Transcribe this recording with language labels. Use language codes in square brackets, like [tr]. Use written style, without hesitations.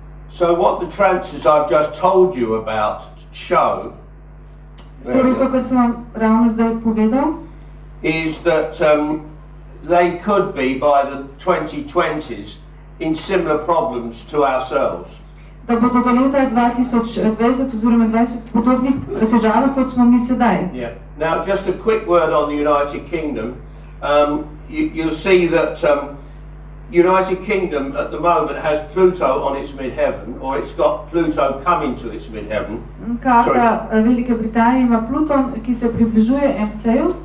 [en] So what the trances I've just told you about show [sl] Torej to, kar sem vam ravno zdaj povedal, [en] is that they could be by the 2020s in similar problems to ourselves. [sl] Da bodo do leta 2020 oziroma 20 podobnih težavah, kot smo mi sedaj. [en] Yeah. Now, just a quick word on the United Kingdom. You'll see that United Kingdom at the moment has Pluto on its midheaven, or it's got Pluto coming to its midheaven. [sl] Karta Velike Britanije ima Pluton, ki se približuje MC-ju.